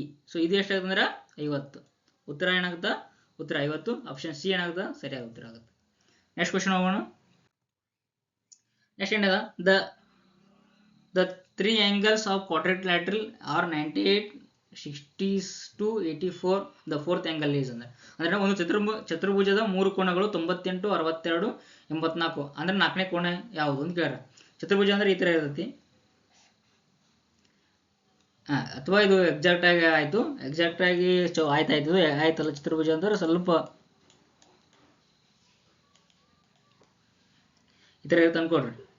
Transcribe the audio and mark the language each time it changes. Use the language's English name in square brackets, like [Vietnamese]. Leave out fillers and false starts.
[Kannada] So ಇದು ಎಷ್ಟಾಗುತ್ತೆ ಅಂದ್ರೆ 50. ಉತ್ತರ ಏನಾಗುತ್ತೆ, ಉತ್ತರ 50. ಆಪ್ಷನ್ ಸಿ ಏನಾಗುತ್ತೆ, ಸರಿಯಾದ ಉತ್ತರ ಆಗುತ್ತೆ. ನೆಕ್ಸ್ಟ್ ಕ್ವಶನ್ ಹೋಗೋಣ. [English] Next ಏನದ, the 3 angles of quadrilateral are 98, 60 to 84. The fourth angle is [Kannada] ಅಂದ್ರೆ ಒಂದು ಚತುರ್ಭುಜದ 3 ಕೋನಗಳು 98, 62, 84. ಅಂದ್ರೆ 4ನೇ ಕೋನ ಯಾವುದು ಅಂತ ಕೇಳ್ಯಾರ. ಚತುರ್ಭುಜ ಅಂದ್ರೆ ಈ ತರ ಇರ್ತೈತಿ. ಅಥವಾ ಇದು ಎಕ್ಸಾಕ್ಟ್ ಆಗಿ ಆಯ್ತು, ಎಕ್ಸಾಕ್ಟ್ ಆಗಿ ಆಯ್ತಾಯ್ತು ಆಯ್ತಲ್ಲ ಚತುರ್ಭುಜ ಅಂದ್ರೆ ಸ್ವಲ್ಪ ಈ ಥರ ಇರುತ್ತೆ ಅನ್ಕೊಡ್ರಿ.